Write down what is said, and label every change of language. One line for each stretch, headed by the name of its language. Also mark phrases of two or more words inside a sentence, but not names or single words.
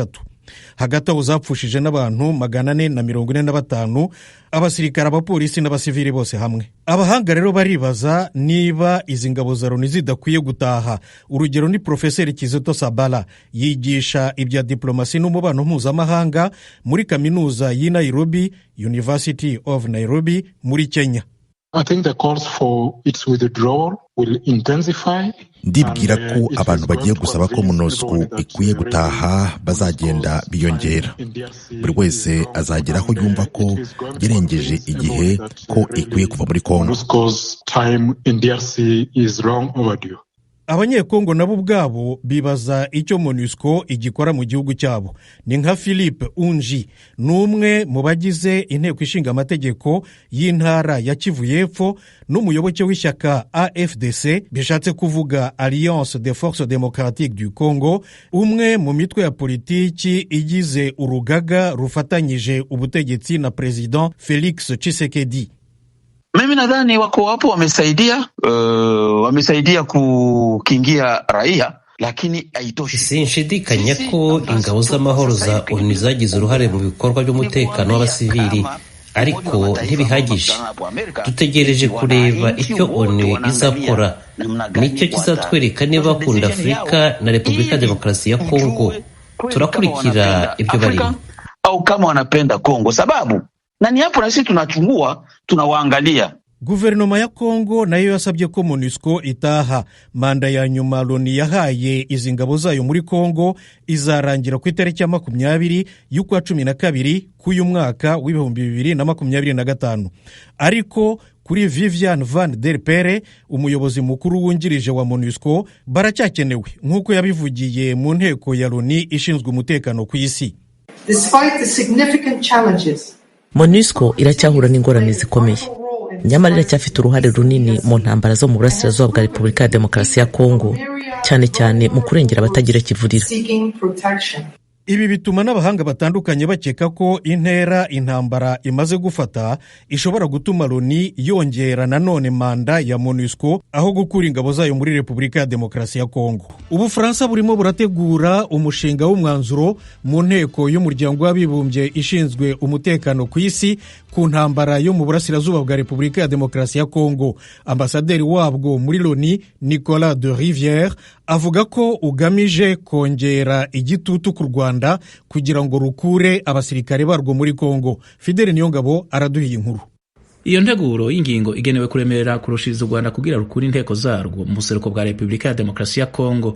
Kinyarwanda: Hagati aho zapfushije n'abantu 445, abasirikare, abapolisi n'abasivili bose hamwe. Abahanga rero baribaza niba izi ngabo za Loni zidakwiye gutaha. Urugero ni Profeseri Kizito Sabala, yigisha ibya diplomasi n'umubano mpuzamahanga muri kaminuza y'i Nairobi, University of Nairobi muri Kenya.
English: I think the calls for its withdrawal will intensify.
Kinyarwanda: Ndibwira ko abantu bagiye gusaba ko MONUSCO ikwiye gutaha bazagenda biyongera. Buri wese azagera aho yumva ko yarengeje igihe ko ikwiye kuva muri Kongo.
English: MONUSCO's time in DRC is long overdue.
Kinyarwanda: Abanyekongo nabo ubwabo bibaza icyo MONUSCO igikora mu gihugu cyabo. Ni nka Philippe Unji, n'umwe mu bagize inteko ishinga amategeko y'intara ya Kivu y'Epfo n'umuyoboke w'ishyaka AFDC, bishatse kuvuga Alliance des Forces Démocratiques du Congo, umwe mu mitwe ya politiki igize urugaga rufatanyije ubutegetsi na President Felix Tshisekedi.
Swahili: Mimi nadhani wako hapo wamesaidia kukingia raia, lakini haitoshi.
Kinyarwanda: Sinshidikanya ko ingabo z'amahoro za ONU zagize uruhare mu bikorwa by'umutekano w'abasivili, ariko ntibihagije. Dutegereje kureba icyo ONU izakora, nicyo kizatwereka niba bakunda Afurika na Repubulika ya Demokarasi ya Kongo. Turakurikira ibyo barimo
Swahili: au kama wanapenda Kongo, sababu na ni hapo na sisi tunachungua, tunawaangalia.
Kinyarwanda: Guverinoma ya Kongo nayo yasabye ko MONUSCO itaha. Manda ya nyuma Loni yahaye izi ngabo zayo muri Kongo izarangira ku itariki ya 20 y'ukwa 12 k'uyu mwaka w'2025. Ariko kuri Vivian Van Der Pere, umuyobozi mukuru wungirije wa MONUSCO, baracyakenewe nk'uko yabivugiye mu nteko ya Loni ishinzwe umutekano ku isi.
English: Despite the significant challenges,
Kinyarwanda: MONUSCO iracyahura n'ingorane zikomeye, nyamara iracyafite uruhare runini mu ntambara zo mu burasirazuba bwa Repubulika ya Demokarasi ya Kongo, cyane cyane mu kurengera abatagira kivurira. Ibi bituma n'abahanga batandukanye bakeka ko intambara imaze gufata ishobora gutuma Loni yongera nanone manda ya MONUSCO aho gukura ingabo zayo muri Repubulika ya Demokarasi ya Kongo. Ubufaransa burimo burategura umushinga w'umwanzuro mu nteko y'umuryango w'abibumbye ishinzwe umutekano ku isi ku ntambara yo mu burasirazuba bwa Repubulika ya Demokarasi ya Kongo. Ambasaderi wabwo muri Loni Nicolas de Rivière avuga ko ugamije kongera igitutu ku Rwanda kugira ngo rukure abasirikare barwo muri Kongo. Fidele Niyongabo araduhiye inkuru.
Rundi: Iyo nteguro y'ingingo igenewe kuremerera kurushiriza u Rwanda kugira rukura inteko zarwo mu buseruko bwa Repubulika ya Demokarasi ya Kongo.